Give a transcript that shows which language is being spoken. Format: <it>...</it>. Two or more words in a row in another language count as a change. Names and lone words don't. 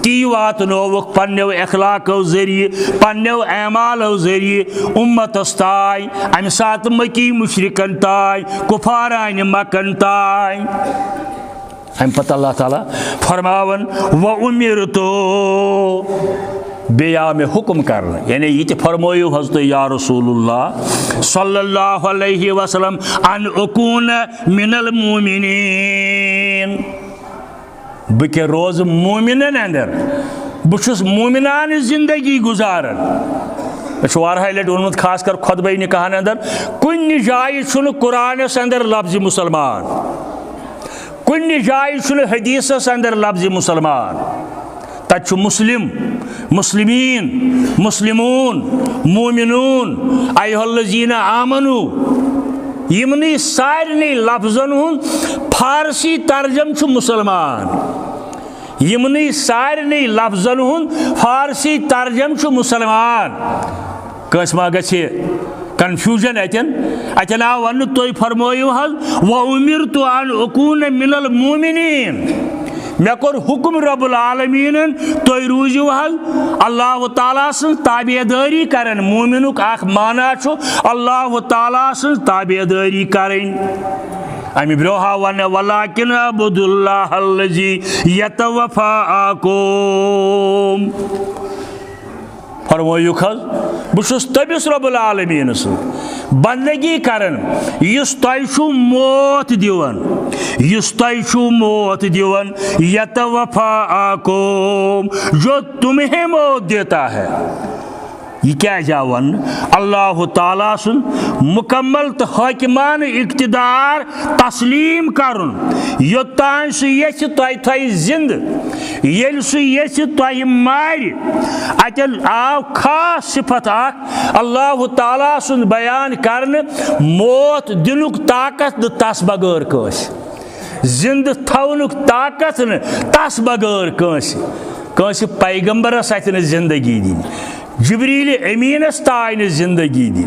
<ks>تی واتنووُکھ پننیو اخلاقو ذریعہ پننیو اعمالو ذریعہ امتس تائیں امہ ساتہٕ مکی مشرکن تائیں کفاران مکن تائیں. امہ پتہ اللہ تعالیٰ فرماون وَأُمِرْتُ بیٚیہِ آو مےٚ حکم کرنہٕ. یعنی یہ تہِ فرمٲیِو حض تُہۍ</ks> <ar>یا رسول اللہ صلی اللہ علیہ وسلم ان اکون من المومنین.</ar> <ks>بہٕ کیٛاہ روزٕ مومنن اندر بہٕ چھُس مومنانہٕ زندگی گزاران. مےٚ چھُ واریاہہِ لٹہِ ووٚنمُت خاص کر خطبہ نکاحن اندر کُنہِ جایہِ چھُنہٕ قرآنس اندر لفظ مسلمان کُنہِ جایہِ چھُنہٕ حدیثس اندر لفظ مسلمان. تتہِ چھُ</ks> <ar>مسلم مسلمین مسلمون مومنون ایھا الذین آمنوا.</ar> <ks>یمنٕے سارنٕے لفظن ہُنٛد فارسی ترجم چھُ مسلمان. یمنٕے سارنٕے لفظن ہُنٛد فارسی ترجم چھُ مسلمان. کٲنٛسہِ ما گژھِ کنفیوژن اتن آو ون تُہۍ فرمٲیِو حظ</ks> <ar>وَأُمِرْتُ أَنْ أَكُونَ مِنَ الْمُؤْمِنِينَ.</ar> <ks>مےٚ کوٚر حکم رب العالمیٖنن تُہۍ روٗزِو حظ اللہ تعالیٰ سٕنٛز تابع دٲری کران. مومنُک اکھ معنی چھُ اللہ تعالیٰ سٕنٛز تابع دٲری کرٕنۍ. امہِ برونٛہہ آو وننہٕ</ks> <ar>وَلَٰكِنْ اعْبُدُوا اللَّهَ الَّذِي يَتَوَفَّاكُم.</ar> <ks>فرمٲیُکھ حظ بہٕ چھُس تٔمِس</ks> <ar>رب العالمیٖن</ar> <ks>سۭتۍ بندگی کران یُس تۄہہِ چھُو موت دِوان یُس تۄہہِ چھُو موت دِوان یتوفاکُم</ks> <ur>جو تمہیں موت دیتا ہے.</ur> <ks>یہ کیٛازِ آو وننہٕ اللہ تعالیٰ سُنٛد مکمل تہٕ حٲکِمانہ اقتدار تسلیٖم کرُن. یوٚتانۍ سُہ یژھِ تۄہہِ تھایہِ زندٕ ییٚلہِ سُہ یژھِ تۄہہِ مارِ. اتٮ۪ن آو خاص صفت اکھ اللہ تعالیٰ سُنٛد بیان کرنہٕ موت دِنُک طاقت نہٕ تس بغٲر کٲنٛسہِ زندٕ تھاونُک طاقت نہٕ تس بغٲر کٲنٛسہِ پیغمبرس اتھِ نہٕ زندگی دِنۍ جبریل امینس تائے نہٕ زندگی دِنۍ.</ks>